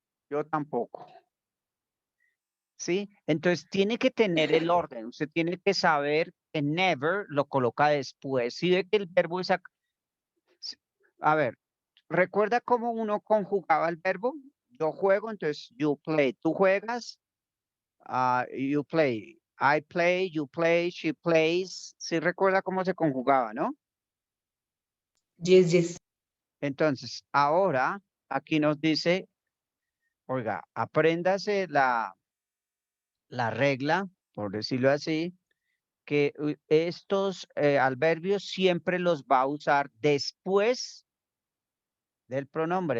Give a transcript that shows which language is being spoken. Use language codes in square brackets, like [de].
[es] Yo tampoco. ¿Sí? Entonces tiene que tener el orden. Usted tiene que saber que never lo coloca después. Si ve que el verbo es... A ver, ¿recuerda cómo uno conjugaba el verbo? Yo juego, entonces [en] you play. [es] Tú juegas, [en] you play. I play, you play, she plays. [es] Sí recuerda cómo se conjugaba, ¿no? [en] Yes. [es] Entonces, ahora aquí nos dice, oiga, apréndase la regla, por decirlo así, que estos adverbios siempre los va a usar después del pronombre.